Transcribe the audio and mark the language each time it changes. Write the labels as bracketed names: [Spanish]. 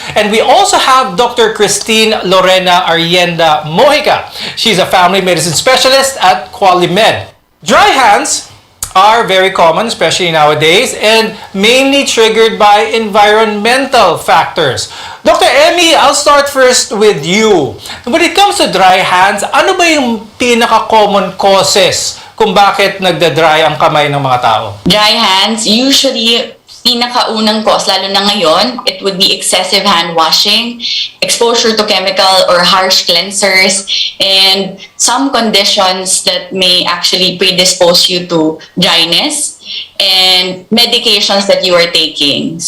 [English] And we also have Dr. Christine Lorena Arienda Mojica. She's a family medicine specialist at QualiMed. Dry hands are very common, especially nowadays, and mainly triggered by environmental factors. Dr. Emmy, I'll start first with you. When it comes to dry hands, [Filipino] ano ba yung pinaka-common causes kung bakit nagda-dry ang kamay ng mga tao? [English] Dry hands, usually [Filipino] pinakaunang [English] cause, [Filipino] lalo na ngayon, [English] it would be excessive hand washing, exposure to chemical or harsh cleansers, and some conditions that may actually predispose you to dryness, and medications that you are taking.